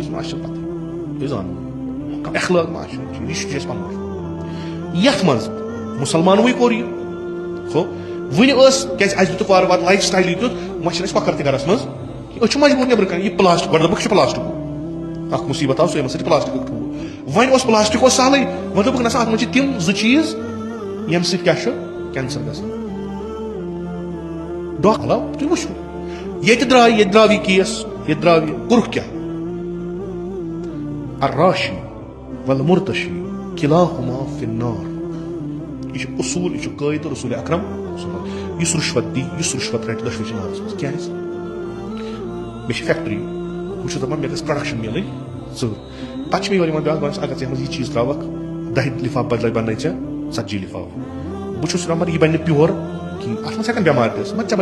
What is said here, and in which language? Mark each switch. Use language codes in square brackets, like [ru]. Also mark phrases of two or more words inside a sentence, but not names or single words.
[ks] حدیث ما چھِ پتہ یہِ زانُن کانٛہہ اخلاق ما چھُ یہِ چھُ اَسہِ پنُن یتھ منٛز مُسلمانوٕے کوٚر یہِ ہو وُنہِ ٲس کیٛازِ اَسہِ دیُتُکھ وارٕ وارٕ لایف سٹایلٕے تیُتھ وۄنۍ چھِنہٕ اَسہِ کۄکر تہِ گرس منٛز أسۍ چھِ مجبوٗر نیبرٕ کنۍ یہِ پلاسٹِک گۄڈٕ دوٚپُکھ یہِ چھُ پلاسٹِکُک اکھ مُصیبت آو سُہ یِمن سۭتۍ پلاسٹِکُک ٹھوٗل وۄنۍ اوس پلاسٹِک اوس سہلٕے وۄنۍ دوٚپُکھ نسا اتھ منٛز چھِ تِم 2 چیٖز ییٚمہِ سۭتۍ کیٛاہ چھُ کینسر گژھان ڈاکٹر علاو تُہۍ وٕچھو ییٚتہِ درٛاو یہِ کیس ییٚتہِ درٛاو یہِ کوٚرُکھ کیٛاہ [ar] الراشی والمرتشی کلاہما فی النار [ks] یہ اصول یہ قائد رسول اکرم یس رشوت دی یس رشوت رٹ دشوی نارس مز کیاز مے فیکٹری بہت دپان مے گژھِ پروڈکشن ملن پتہ مے یورٕ بیاکھ بنس اگر ژےٚ منٛز یہ چیٖز تراوکھ 10 لفاف بدلے بننے ژےٚ 40 لفاف بہٕ چھُس دپان یہِ بنہِ پیور کِہیٖنۍ اتھ منٛز ہٮ۪کن بٮ۪مارِ تہِ ٲسِتھ مگر ژےٚ